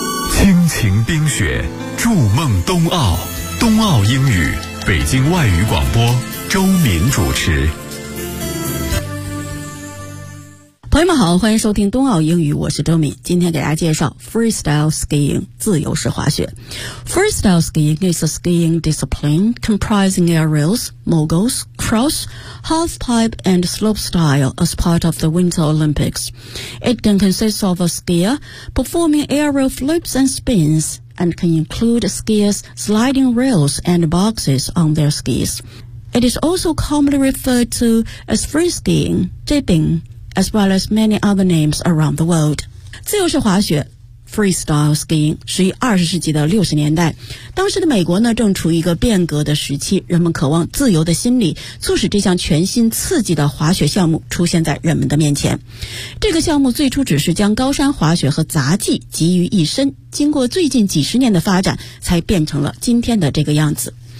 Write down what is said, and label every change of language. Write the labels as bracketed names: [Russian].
[Chinese] 亲情冰雪，筑梦冬奥，冬奥英语，北京外语广播，周敏主持。朋友们好，欢迎收听冬奥英语，我是周敏。今天给大家介绍 freestyle skiing 自由式滑雪。 [English] Freestyle skiing is a skiing discipline comprising aerials, moguls, cross, halfpipe and slopestyle as part of the Winter Olympics. It can consist of a skier performing aerial flips and spins and can include skiers sliding rails and boxes on their skis. It is also commonly referred to as free skiing, dipping,as well as many other names around the world. [Chinese] 自由式滑雪 freestyle skiing 是于20世纪的60年代。当时的美国呢正处于一个变革的时期，人们渴望自由的心理促使这项全新刺激的滑雪项目出现在人们的面前。这个项目最初只是将高山滑雪和杂技集于一身，经过最近几十年的发展才变成了今天的这个样子。